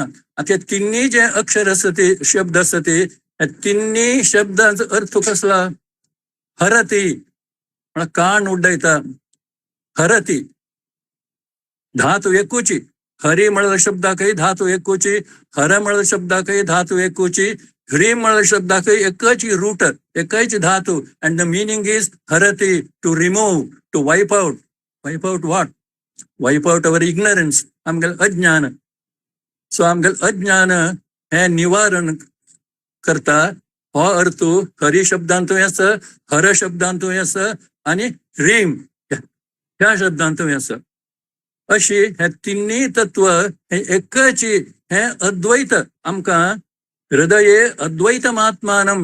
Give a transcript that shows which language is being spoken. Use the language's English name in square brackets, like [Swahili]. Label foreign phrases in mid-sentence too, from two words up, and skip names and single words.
[Konkani] आता तिन्ही जे अक्षर आसा ते शब्द आसा ते तिन्ही शब्दांचो अर्थ कसला? हरती म्हळ्यार कान उड्डयता, हरती धातू एकूची. हरी म्हळ्यार शब्दाकय धातू एकूची, हर म्हळ्यार शब्दाकय धातू एकूची, ह्रीम म्हळ्यार शब्दाकय एकच रूट, एकच धातू. [English] And the meaning is harati, to remove, to wipe out. wipe out what? wipe out our ignorance, [Konkani] आमगेल अज्ञान. सो आमगेल अज्ञान हे निवारण करता. हो अर्थ हरी शब्दांतूय आसा, हर शब्दांतूय आसा, आणि ह्रीम ह्या शब्दांतूय आसा. अशी हे तिन्ही तत्व हे एकच, हे अद्वैत आमकां [Sanskrit] हृदये अद्वैतमात्मानं.